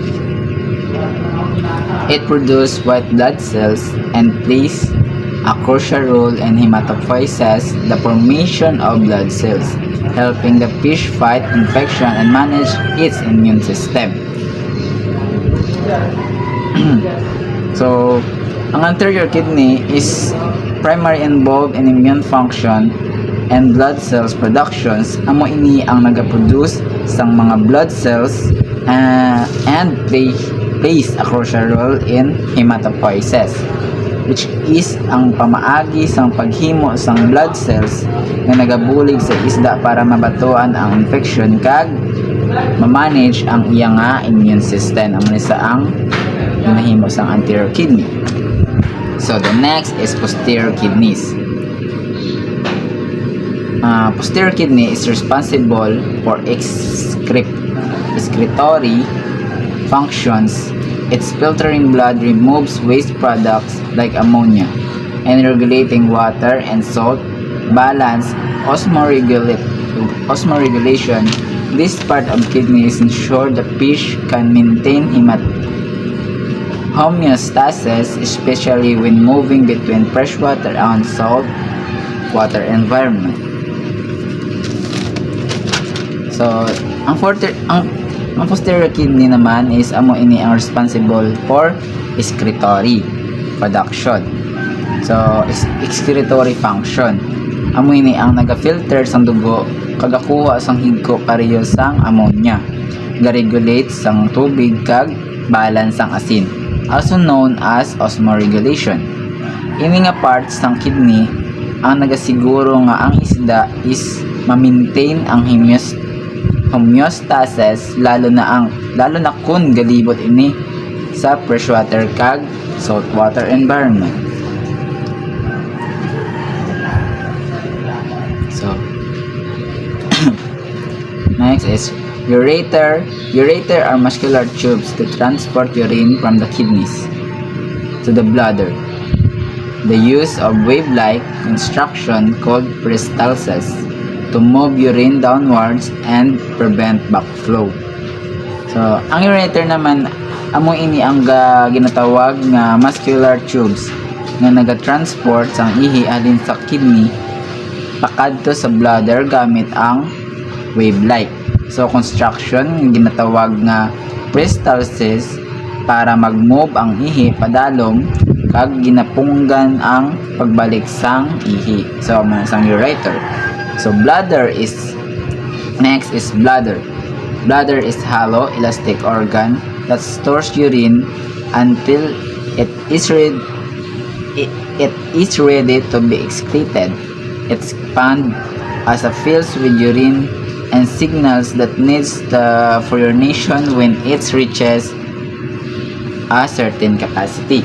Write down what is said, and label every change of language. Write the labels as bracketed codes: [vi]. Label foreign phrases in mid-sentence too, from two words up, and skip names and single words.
[en] It produces white blood cells and plays a crucial role in hematopoiesis, the formation of blood cells, helping the fish fight infection and manage its immune system. So, ang anterior kidney is primary involved in immune function and blood cells productions. [hil] Amo ini ang nagaproduce sang mga [en] blood cells and plays a crucial role in hematopoiesis, which is [hil] ang pamaagi sang paghimo sang [en] blood cells [hil] nga nagabulig sa isda para mabatuan ang infection kag ma-manage ang iyang [en] immune system. [hil] Amo ni sa ang nahimo sang anterior kidney. [en] So the next is posterior kidneys. Posterior kidney is responsible for excretory functions. Its filtering blood removes waste products like ammonia and regulating water and salt balance, osmoregulation. This part of kidney is ensure the fish can maintain homeostasis, especially when moving between freshwater and salt water environment. So, [hil] ang posterior kidney naman is amo ini ang [en] responsible for excretory production. So, excretory function. [hil] Amo ini ang naga-filter sang dugo kagakuha sang higko pareho sang ammonia. Ga-regulate sang tubig kag balance sang asin, [en] also known as osmoregulation. [hil] Ini nga part sang kidney ang nagasiguro nga ang isda is ma-maintain ang homeostasis lalo na kun galibot ini sa freshwater kag [en] saltwater environment. So next is ureter. Ureter are muscular tubes that transport urine from the kidneys to the bladder. The use of wave-like construction called peristalsis to move urine downwards and prevent backflow. So, [hil] ang ureter naman amo ini ang ginatawag nga [en] muscular tubes [hil] nga naga-transport sang ihi alin sa kidney pakadto sa bladder gamit ang wave-like. So, construction ginatawag nga peristalsis para mag-move ang ihi padalom kag ginapunggan ang pagbalik sang ihi. So, man sang ureter. [en] So, next is bladder. Bladder is hollow, elastic organ that stores urine until it is ready to be excreted. It expands as it fills with urine and signals that needs for urination when it reaches a certain capacity.